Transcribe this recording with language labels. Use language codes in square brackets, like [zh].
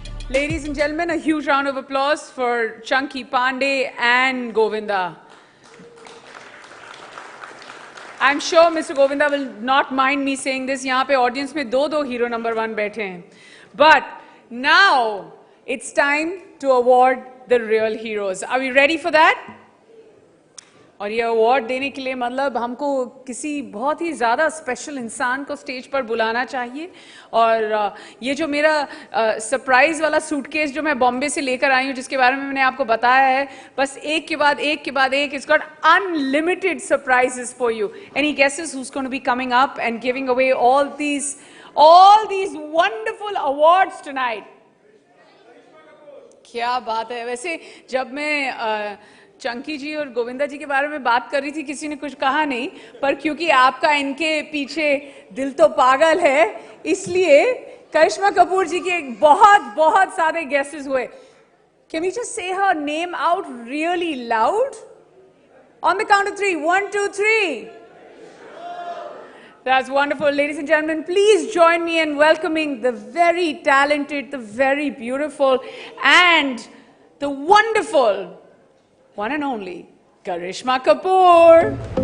[en] Ladies and gentlemen, a huge round of applause for Chunky Pandey and Govinda. I'm sure Mr. Govinda will not mind me saying this. [hi] यहाँ पे audience में दो hero number 1 बैठे हैं. [en] But now it's time to award the real heroes. Are we ready for that? [hi] और ये award देने के लिए मतलब हमको किसी बहुत ही ज़्यादा स्पेशल इंसान को स्टेज पर बुलाना चाहिए। और ये जो मेरा सरप्राइज़ वाला सूटकेस जो मैं बॉम्बे से लेकर आई हूँ, जिसके बारे में मैंने आपको बताया है, बस एक के बाद एक, [en] it's got unlimited surprises for you. Any guesses who's going to be coming up and giving away all these wonderful awards tonight? [hi] क्या बात है। वैसे जब मैं चंकी जी और गोविंदा जी के बारे में बात कर रही थी, किसी ने कुछ कहा नहीं, पर क्योंकि आपका इनके पीछे दिल तो पागल है, इसलिए करिश्मा कपूर जी के बहुत सारे गेसेस हुए। [en] Can we just say her name out really loud? On the count of 3. 1, 2, 3. That's wonderful. Ladies and gentlemen, please join me in welcoming the very talented, the very beautiful, and the wonderful one and only Karishma Kapoor.